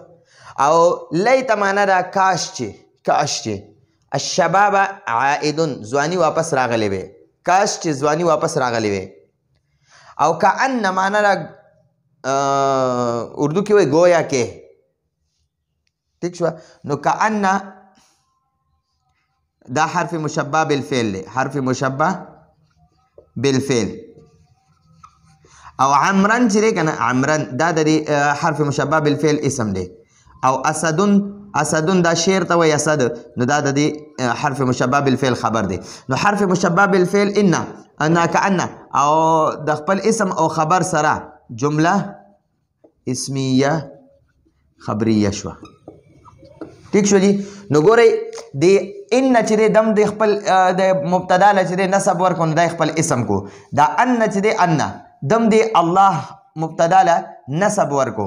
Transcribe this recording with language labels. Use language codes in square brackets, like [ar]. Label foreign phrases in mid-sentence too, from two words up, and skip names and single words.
[ps] او لیت معنا ده کاش چې [ar] الشباب عائدون [ps] ځواني واپس راغلی وي، کاش چې ځواني واپس راغلی وي. او کأن معنا ده اردو کې وایي گویا کې. ٹھیک شو. نو کأن دا حرف مشبه بالفعل دی، حرف مشبه بالفعل. او عمران چې دی که نه عمران دا د حرف مشبه بالفعل اسم دی. او اسدون دا شعر ته وایي اسد، نو دا د دې حرف مشبه بالفعل خبر دی. نو حرف مشبه بالفعل ان کأن او د خپل اسم او خبر سره جمله اسمیه خبریه شو. ٹھیک شو جی. نو ګورئ د ان چې دی دم د خپل د مبتدا له چې دی نسب ورکو، نو دا خپل اسم کو. دا ان چې دی ان دم دی الله مبتدا له نسب ورکو.